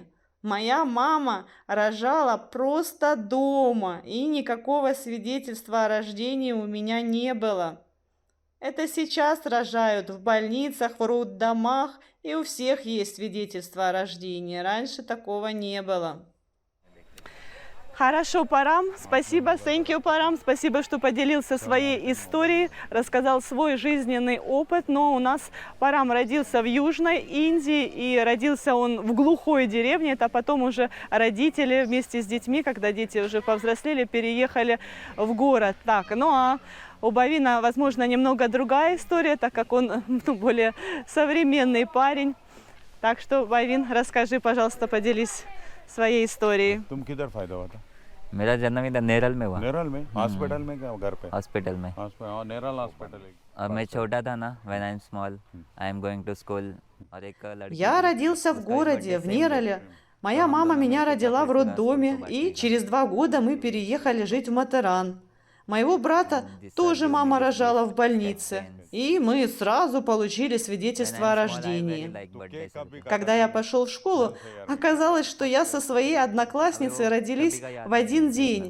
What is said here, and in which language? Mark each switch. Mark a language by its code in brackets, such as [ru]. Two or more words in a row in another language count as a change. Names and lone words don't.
[ru] Моя мама рожала просто дома, и никакого свидетельства о рождении у меня не было. Это сейчас рожают в больницах, в роддомах, и у всех есть свидетельство о рождении. Раньше такого не было. Хорошо, Парам, спасибо, [en] thank you, [ru] Парам, спасибо, что поделился своей историей, рассказал свой жизненный опыт. Но у нас Парам родился в Южной Индии, и родился он в глухой деревне. Это потом уже родители вместе с детьми, когда дети уже повзрослели, переехали в город. Так, ну а у Бавина, возможно, немного другая история, так как он более современный парень. Так что, Бавин, расскажи, пожалуйста, поделись своей историей. [hi] तुम किधर फायदा हुआ था? मेरा जन्म इधर नेरल में हुआ, नेरल में हॉस्पिटल में क्या घर पे हॉस्पिटल में। हाँ नेरल हॉस्पिटल और मैं छोटा था ना, [en] when I'm small, I am going to school, [hi] और एक लड़की [ru] Я родился в городе, в Нерале. Моя мама меня родила в роддоме, и через 2 года мы переехали жить в Матеран. Моего брата тоже мама рожала в больнице, и мы сразу получили свидетельство о рождении. Когда я пошел в школу, оказалось, что я со своей одноклассницей родились в один день.